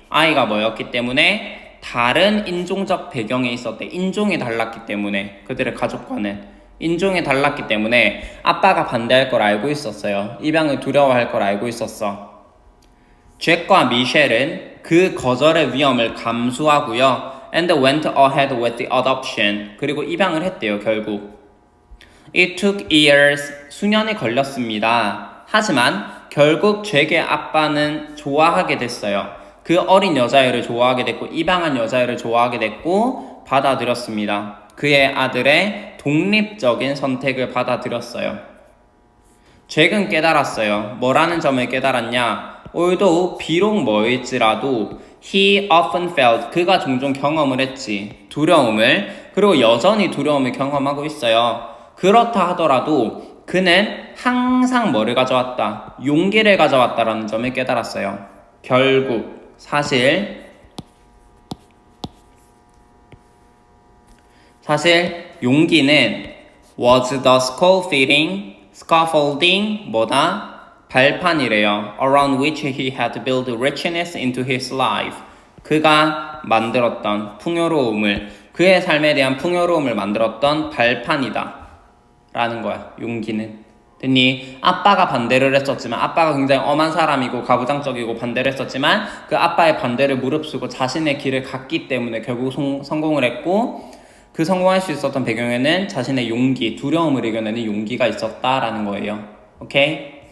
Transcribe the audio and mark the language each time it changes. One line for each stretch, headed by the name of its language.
Korean: 아이가 뭐였기 때문에 다른 인종적 배경에 있었대. 인종이 달랐기 때문에 그들의 가족과는 인종이 달랐기 때문에 아빠가 반대할 걸 알고 있었어요. 입양을 두려워할 걸 알고 있었어. 잭과 미셸은 그 거절의 위험을 감수하고요.
English: And went ahead with the adoption.
Korean: 그리고 입양을 했대요. 결국.
English: It took years.
Korean: 수년이 걸렸습니다. 하지만 결국 잭의 아빠는 좋아하게 됐어요. 그 어린 여자애를 좋아하게 됐고 입양한 여자애를 좋아하게 됐고 받아들였습니다. 그의 아들의 독립적인 선택을 받아들였어요. 잭은 깨달았어요. 뭐라는 점을 깨달았냐?
English: Although
Korean: 비록 뭐일지라도
English: he often felt
Korean: 그가 종종 경험을 했지. 두려움을 그리고 여전히 두려움을 경험하고 있어요. 그렇다 하더라도 그는 항상 뭐를 가져왔다? 용기를 가져왔다라는 점을 깨달았어요. 결국 사실 용기는
English: was the scaffolding
Korean: 뭐다? 발판이래요.
English: around which he had built richness into his life.
Korean: 그가 만들었던 풍요로움을 그의 삶에 대한 풍요로움을 만들었던 발판이다. 라는 거야. 용기는. 됐니? 아빠가 반대를 했었지만 아빠가 굉장히 엄한 사람이고 가부장적이고 반대를 했었지만 그 아빠의 반대를 무릅쓰고 자신의 길을 갔기 때문에 결국 성공을 했고 그 성공할 수 있었던 배경에는 자신의 용기, 두려움을 이겨내는 용기가 있었다라는 거예요. 오케이?